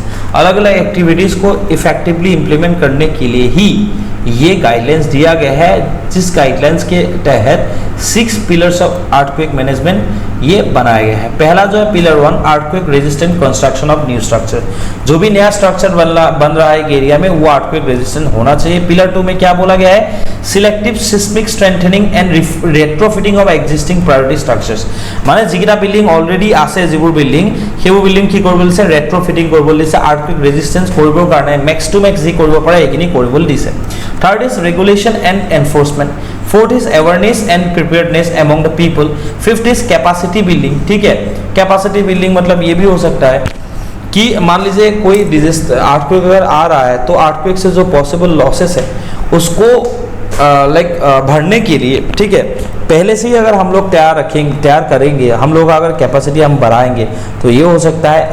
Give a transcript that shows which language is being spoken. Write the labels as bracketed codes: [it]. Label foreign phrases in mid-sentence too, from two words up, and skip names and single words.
[hi] अलग अलग एक्टिविटीज को [en] effectively implement [hi] करने के लिए ही ये गाइडलाइंस दिया गया है, जिस गाइडलाइंस के तहत [en] 6 pillars of earthquake management [hi] ये बनाया गया है। पहला जो है पिलर 1, [en] earthquake resistant construction of new structure. [hi] जो भी नया स्ट्रक्चर बन रहा है एक एरिया में, वो [en] earthquake resistant [hi] होना चाहिए। पिलर 2 में क्या बोला गया है, [en] selective seismic strengthening and retrofitting of existing priority structures. [as] মানে যিকেইটা [en] building already [as] আছে, যিবোৰ বিল্ডিং, সেইবোৰ বিল্ডিং কি কৰিব দিছে, ৰেট্ৰফিটিং কৰিব দিছে, [en] earthquake resistance [as] কৰিবৰ কাৰণে [en] max to max [as] যি কৰিব পাৰে এইখিনি কৰিবলৈ দিছে। [en] Third is regulation and enforcement. Fourth is awareness and preparedness among the people. Fifth is capacity building, [hi] ठीक है। [en] capacity building [hi] मतलब ये भी हो सकता है कि मान लीजिए कोई [en] disaster earthquake [hi] अगर आ रहा है तो अर्थक्वेक से जो [en] possible losses [hi] है उसको भरने के लिए, ठीक है, पहले से ही अगर हम लोग तैयार करेंगे, हम लोग अगर कैपेसिटी हम बढ़ाएंगे तो ये हो सकता है।